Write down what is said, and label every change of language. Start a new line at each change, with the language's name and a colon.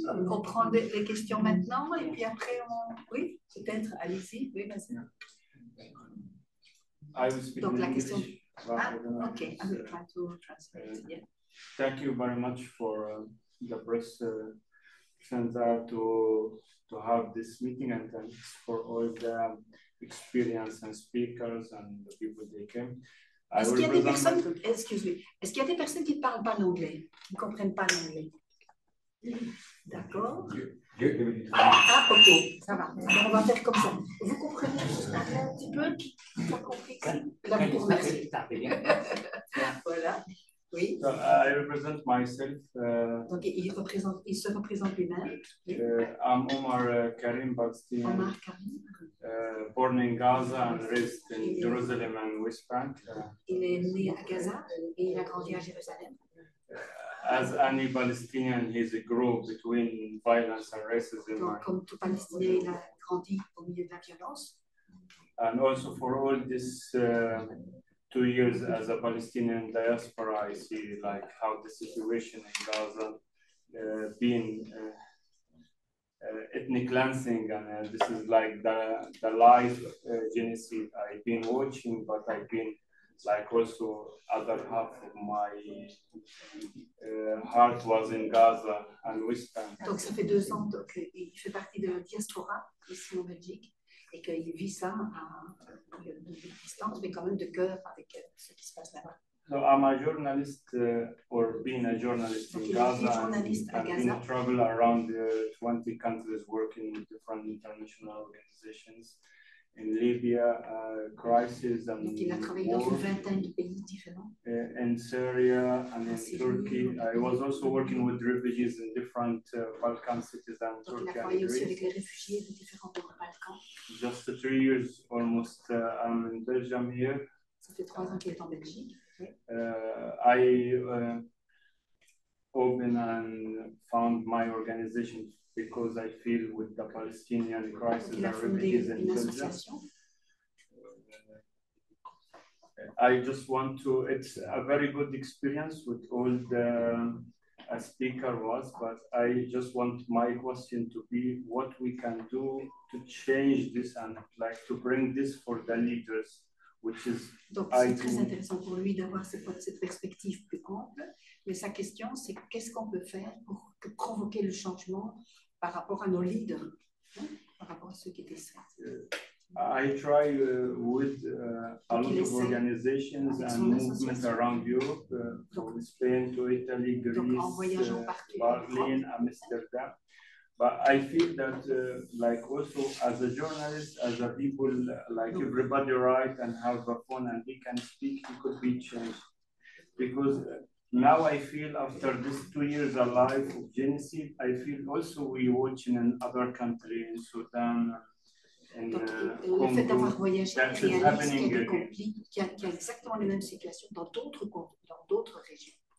French: On prend les questions maintenant et puis après, oui, peut-être, allez-y. Oui, vas-y. Donc, la question.
English: Ah, OK, I will try to translate. Yeah. Thank you very much for the press center to have this meeting, and thanks for all the experience and speakers and the people they came.
French: Est-ce qu'il y a des personnes, est-ce qu'il y a des personnes qui ne parlent pas l'anglais, qui ne comprennent pas l'anglais? D'accord. Ah, OK, ça va. Alors, on va faire comme ça. Vous comprenez un petit peu? Vous avez compris? Là, vous remerciez. Voilà. Oui.
English: So, I represent myself.
French: Donc, il se représente lui-même.
English: I'm Omar Karim Bakstien. Omar Karim. Born in Gaza and raised in Jerusalem and West Bank.
French: Il est né à Gaza et il a grandi à Jérusalem.
English: As any Palestinian, he's grew between violence and racism.
French: Donc, comme tout Palestinien, il a grandi au milieu de la violence.
English: And also for all this 2 years as a Palestinian diaspora, I see like how the situation in Gaza being ethnic cleansing, and this is like the life genocide I've been watching, but I've been like also other half of my heart was in Gaza and West Bank.
French: Donc ça fait 2 ans qu'il fait partie de la diaspora ici en Belgique et qu'il vit ça à distance, mais quand même de cœur avec ce qui se passe là-bas.
English: So I'm a journalist, or being a journalist in Gaza, and been travel around 20 countries working with different international organizations. In Libya, crisis and
French: donc, il a travaillé dans une vingtaine de pays différents.
English: In Syria and in Turkey. I was also working with refugees in different Balkan cities and
French: donc,
English: Turkey.
French: Il a travaillé aussi avec les réfugiés de différents Balkans.
English: Just 3 years almost, I'm in Belgium here.
French: Ça fait 3 ans qu'il est en Belgique.
English: I opened and found my organization because I feel with the Palestinian crisis and refugees in Belgium. I just want to, it's a very good experience with all the speaker was, but I just want my question to be what we can do to change this and like to bring this for the leaders, which is.
French: Donc c'est très intéressant pour lui d'avoir cette perspective plus ample, mais sa question c'est qu'est-ce qu'on peut faire pour provoquer le changement par rapport à nos leaders, par rapport à ceux qui étaient ça.
English: I try with a lot of organizations and movements around Europe, from Spain to Italy, Greece, Berlin, Amsterdam. But I feel that, like also as a journalist, as a people, like everybody write and have a phone and he can speak, he could be changed. Because now I feel after this 2 years alive of genocide, I feel also we watch in another country, in Sudan,
French: donc, le fait d'avoir voyagé réalise qu'il y a des conflits, qu'il y a exactement les mêmes situations dans d'autres régions.